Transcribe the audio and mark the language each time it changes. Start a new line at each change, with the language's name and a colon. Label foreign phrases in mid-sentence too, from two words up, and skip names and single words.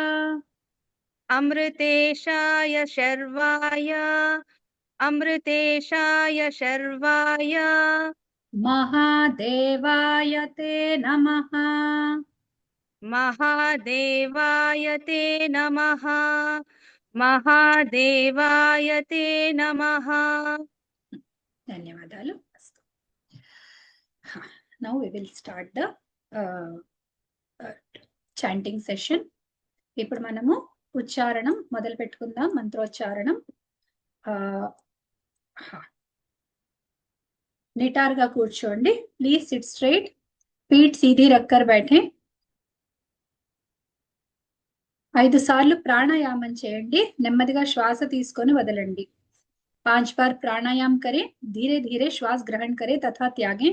Sanskrit: अमृतेशाय शर्वाय अमृतेशाय शर्वाय महादेवाय ते नमः. महादेवाय ते नमः महादेवाय ते नमः.
Telugu: ధన్యవాదాలు.
English: Now we will start the chanting session.
Telugu: ఇప్పుడు మనము ఉచ్చారణం మొదలు పెట్టుకుందాం. మంత్రోచ్చారణం. నిటారుగా కూర్చోండి.
English: Please sit straight.
Hindi: पीठ सीधी रखकर बैठे.
Telugu: 5 సార్లు ప్రాణాయామం చేయండి. నెమ్మదిగా శ్వాస తీసుకొని వదలండి.
Hindi: 5 बार प्राणायाम करें. धीरे धीरे श्वास ग्रहण करें तथा त्यागें.